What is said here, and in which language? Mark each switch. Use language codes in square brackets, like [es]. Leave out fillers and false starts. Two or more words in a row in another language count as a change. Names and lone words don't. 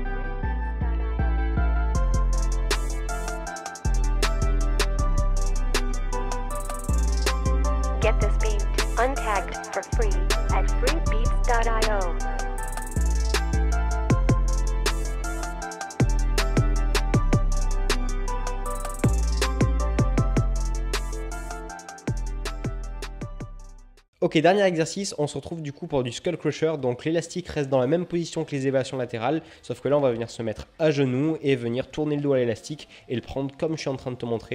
[en] Freebeats.io. Get this beat untagged for free at freebeats.io. [fr] Ok, dernier exercice, on se retrouve du coup pour du [en] skull crusher, [fr] donc l'élastique reste dans la même position que les élévations latérales, sauf que là on va venir se mettre à genoux et venir tourner le dos à l'élastique et le prendre comme je suis en train de te montrer.